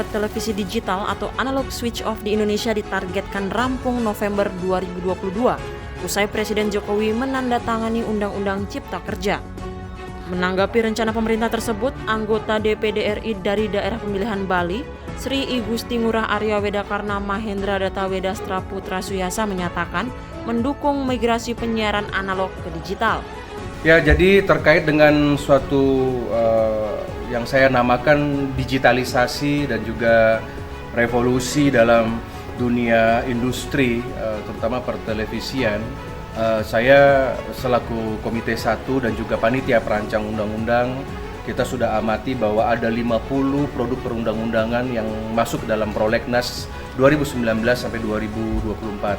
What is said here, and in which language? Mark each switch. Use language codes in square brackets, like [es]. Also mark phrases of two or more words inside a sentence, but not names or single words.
[id] televisi digital atau analog [en] switch off [id] di Indonesia ditargetkan rampung November 2022, usai Presiden Jokowi menandatangani Undang-Undang Cipta Kerja. Menanggapi rencana pemerintah tersebut, anggota DPD RI dari daerah pemilihan Bali, Sri I Gusti Ngurah Arya Wedakarna Mahendra Data Wedastra Putra Suyasa menyatakan mendukung migrasi penyiaran analog ke digital. Ya, jadi terkait dengan suatu yang saya namakan digitalisasi dan juga revolusi dalam dunia industri, terutama pertelevisian, saya selaku Komite 1 dan juga Panitia Perancang Undang-Undang, kita sudah amati bahwa ada 50 produk perundang-undangan yang masuk dalam Prolegnas 2019 sampai 2024.